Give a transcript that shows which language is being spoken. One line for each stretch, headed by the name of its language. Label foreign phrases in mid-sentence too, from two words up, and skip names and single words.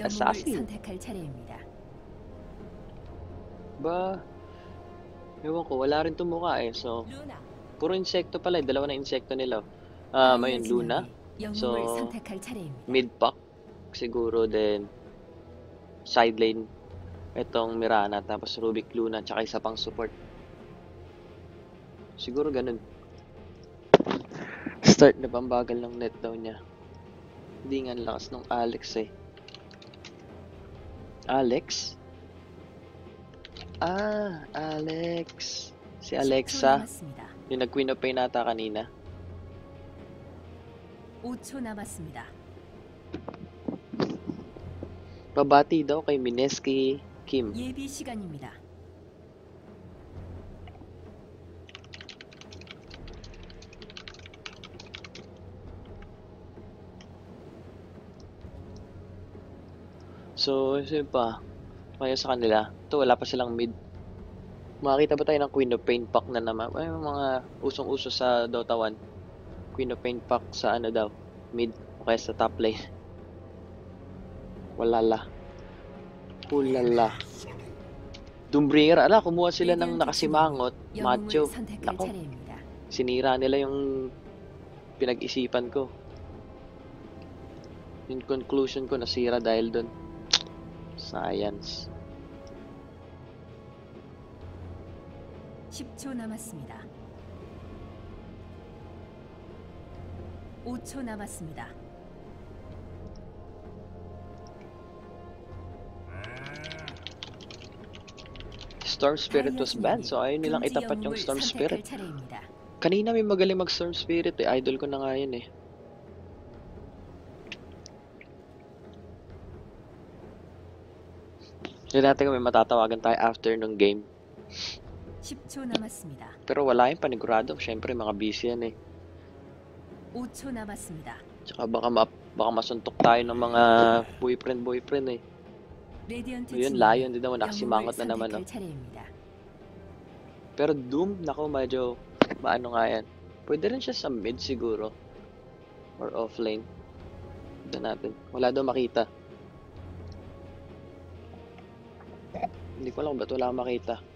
Korean: 영웅을 Assassin. 선택할 차례입니다.
Filipino: Ba? Ewan ko, wala rin itong mukha eh. So,
Korean: 루나
Filipino: puro insekto pala eh. Dalawa na insekto nila.
Korean: 파이어
Filipino: Ayun, Luna.
Korean: 진영이 영웅을
Filipino: So,
Korean: 선택할 차례입니다.
Filipino: Mid-pack. Siguro din.
English: Side lane.
Filipino: Itong Mirana. Tapos Rubik, Luna. Tsaka isa pang support. Siguro ganun. Start na pambagal ng net daw niya. Hindi nga ang lakas ng Alex eh. Alex? Ah, Alex. Si
Korean: 10초
Filipino: Alexa.
Korean: 남았습니다.
Filipino: Yung nag-Queen of Pain nata kanina.
Korean: 5초 남았습니다.
Filipino: Babati daw kay Mineski Kim.
Korean: 예비 시간입니다.
Filipino: So, sino pa? Kaya sa kanila. Ito, wala pa silang mid. Makakita ba tayo ng Queen of Pain pack na naman? Ay, mga usong-uso sa Dota 1. Queen of Pain pack sa ano daw? Mid. O kaya sa top lane. Walala. Hulala. Doombringer. Ala, kumuha sila ng nakasimangot.
Korean: 영웅을
Filipino: Macho.
Korean: 선택할
Filipino: Nako,
Korean: 차례입니다.
Filipino: sinira nila yung pinag-isipan ko. Yung conclusion ko nasira dahil doon. Science.
Korean: 10초 남았습니다. 5초 남았습니다.
English: Storm Spirit
Korean: 파이어
English: was banned,
Korean: 진영이
Filipino: so ayaw nilang
Korean: 금지
Filipino: itapat yung
Korean: 영웅을
Filipino: Storm
Korean: 선택할
Filipino: Spirit.
Korean: 차례입니다.
Filipino: Kanina may magaling mag Storm Spirit eh. Idol ko na nga yun eh. Hindi natin kung may matatawagan tayo after nung game.
Korean: 10초 남았습니다.
Filipino: Pero wala yung panigurado. Siyempre, mga busy yan eh.
Korean: 5초 남았습니다.
Filipino: Tsaka baka masuntok tayo ng mga boyfriend eh.
Korean: 레디언트
Filipino: Yun,
Korean: 진영이
Filipino: Lion din naman.
Korean: 영웅을
Filipino: Nakasimangot na naman
Korean: 선택할
Filipino: oh.
Korean: 차례입니다.
Filipino: Pero Doom, nako medyo maano nga yan. Pwede rin siya sa mid siguro. Or offlane. Tignan natin. Wala daw makita. Hindi ko alam ba't wala makita.